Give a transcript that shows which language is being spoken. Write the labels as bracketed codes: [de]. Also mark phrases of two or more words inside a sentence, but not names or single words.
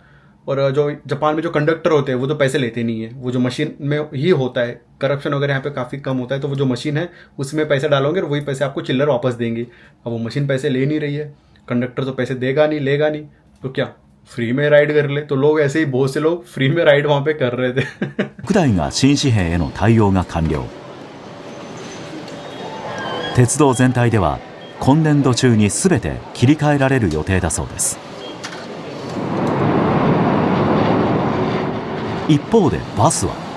[hi] और जो जापान में जो कंडक्टर होते हैं वो तो पैसे लेते नहीं है, वो जो मशीन में ही होता है। करप्शन वगैरह यहाँ पे काफ़ी कम होता है। तो वो जो मशीन है उसमें पैसे डालोगे और वही पैसे आपको चिल्लर वापस देंगे। अब वो मशीन पैसे ले नहीं रही है, कंडक्टर तो पैसे देगा नहीं, लेगा नहीं, तो क्या फ्री में राइड कर ले। तो लोग ऐसे ही बहुत से लोग फ्री में राइड वहाँ पे कर रहे थे [ja] 6 台が新紙幣への対応が完了。鉄道全体では今年度中に全て切り替えられる予定だそうです。一方でバスは